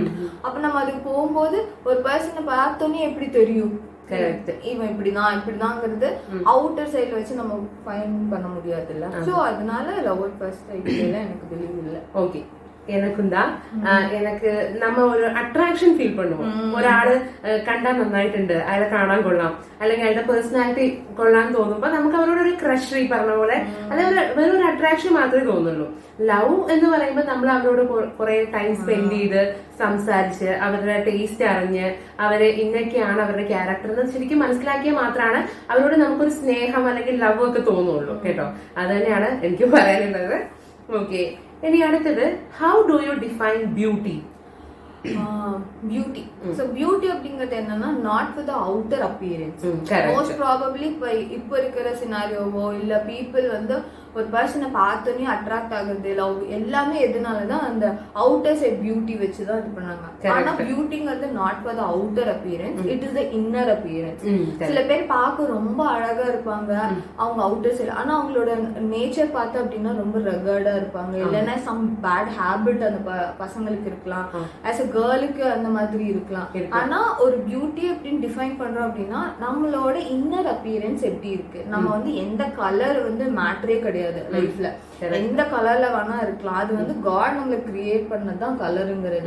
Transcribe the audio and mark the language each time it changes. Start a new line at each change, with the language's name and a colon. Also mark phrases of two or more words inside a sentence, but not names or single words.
Tamil: அப்ப நம்ம அதுக்கு போகும்போது ஒரு பர்சனை பார்த்தோன்னே எப்படி தெரியும் இவன் இப்படிதாங்கிறது
English: outer side
Tamil: வச்சு நம்ம ஃபைன் பண்ண முடியாது இல்ல. சோ அதனால
English: love at first sight
Tamil: எனக்கு பிலீவ் இல்ல. ஓகே, எனக்கும் தான். எனக்கு நம்ம ഒരു
English: attraction feel
Tamil: பண்ணுவோம்.
Malayalam: ഒരാള് കണ്ടാൽ നന്നായിട്ടുണ്ട്, അയാളെ കാണാൻ കൊള്ളാം, അല്ലെങ്കിൽ അയാളുടെ പേഴ്സണാലിറ്റി കൊള്ളാൻ തോന്നുമ്പോ നമുക്ക് അവരോട് ഒരു ക്രഷ്, ഈ പറഞ്ഞ പോലെ, അല്ലെങ്കിൽ വേറൊരു അട്രാക്ഷൻ മാത്രമേ തോന്നുള്ളൂ. ലവ് എന്ന് പറയുമ്പോൾ നമ്മൾ അവരോട് കുറെ
English: time spend
Malayalam: ചെയ്ത് സംസാരിച്ച് അവരുടെ ടേസ്റ്റ് അറിഞ്ഞ് അവര് ഇന്നൊക്കെയാണ് അവരുടെ ക്യാരക്ടർ എന്ന് ശരിക്കും മനസ്സിലാക്കിയാൽ മാത്രമാണ് അവരോട് നമുക്കൊരു സ്നേഹം അല്ലെങ്കിൽ ലവ് ഒക്കെ തോന്നുള്ളൂ കേട്ടോ. അത് തന്നെയാണ് എനിക്ക് പറയാനുള്ളത്. ഓക്കെ, ഇനി അടുത്തത്,
English: how do you define beauty?
Tamil: பியூட்டி. சோ பியூட்டி அப்படிங்கிறது என்னன்னா
English: not for the outer appearance. most probably
Tamil: இப்போ இருக்கிற சினாரியோவோ இல்ல பீப்புள் வந்து ஒரு பர்சனை பார்த்தோன்னே அட்ராக்ட் ஆகுறது, லவ் எல்லாமே எதனாலதான் அந்த
English: outer side beauty
Tamil: வச்சுதான் இது பண்ணாங்க. ஆனா பியூட்டிங்கிறது
English: not for the outer appearance, it is the inner appearance.
Tamil: சில பேர் பார்க்க ரொம்ப அழகா இருப்பாங்க அவங்க அவுட்டர் சைட், ஆனா அவங்களோட நேச்சர் பார்த்தா அப்படின்னா ரொம்ப ரகர்டா இருப்பாங்க, இல்லைன்னா
English: some bad habit
Tamil: அந்த பசங்களுக்கு இருக்கலாம்,
English: as a girl
Tamil: அந்த மாதிரி இருக்கலாம். ஆனா ஒரு பியூட்டி அப்படின்னு டிஃபைன் பண்றோம் அப்படின்னா நம்மளோட
English: inner appearance
Tamil: எப்படி இருக்கு, நம்ம வந்து எந்த கலர் வந்து மேட்டரே கிடையாது லைஃப்ல, எந்த கலர்ல வேணா இருக்கலாம், அது வந்து காட் நம்மள கிரியேட் பண்ணதான் கலருங்கிறது.